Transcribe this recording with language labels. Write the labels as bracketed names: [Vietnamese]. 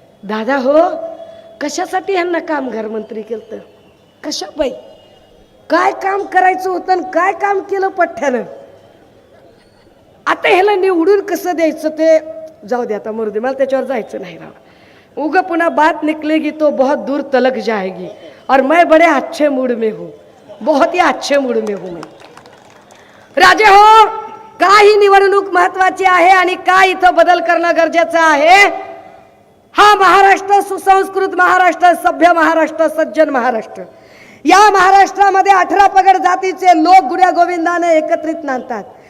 [Marathi] दादा हो, कशासाठी यांना कामगार मंत्री केलं? कशा बाई, काय काम करायचं होतं, काय काम केलं पठ्ठ्यानं. आता ह्याला निवडून कसं द्यायचं ते जाऊ दे, आता मरू दे, मला त्याच्यावर जायचं नाही राव. [Hindi] उग पुन्हा बात निकलेगी तो बहुत दूर तलक जाएगी. और मैं बड़े अच्छे मूड में हूँ, बहुत ही अच्छे मूड में हूँ मैं. [Marathi] राजे हो, का ही निवडणूक महत्वाची आहे आणि का इथं बदल करणं गरजेचं आहे? हा महाराष्ट्र सुसंस्कृत महाराष्ट्र, सभ्य महाराष्ट्र, सज्जन महाराष्ट्र. या महाराष्ट्रामध्ये 18 पगड जातीचे लोक गुण्या गोविंदाने एकत्रित नांदतात.